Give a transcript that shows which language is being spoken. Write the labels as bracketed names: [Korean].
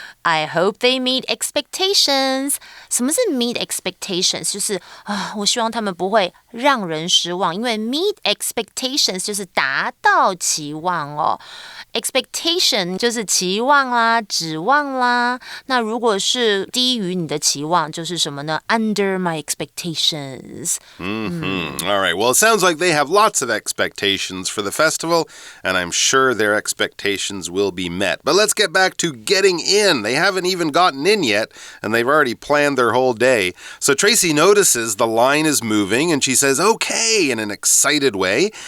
[English] I hope they meet expectations. [Chinese] 什么是 [English] meet expectations? [Chinese] 就是我希望他们不会让人失望，因为 meet expectations 就是达到期望Expectation 就是期望啦、指望啦。那如果是低于你的期望，就是什么呢？ [English] Under my expectations. All right. Well, it sounds like they have lots of expectations for the festival, and I'm sure their expectations will be met. But let's get back to getting in. They haven't even gotten in yet, and they've already planned their whole day. So Tracy notices the line is moving, and she says, okay, in an excited way.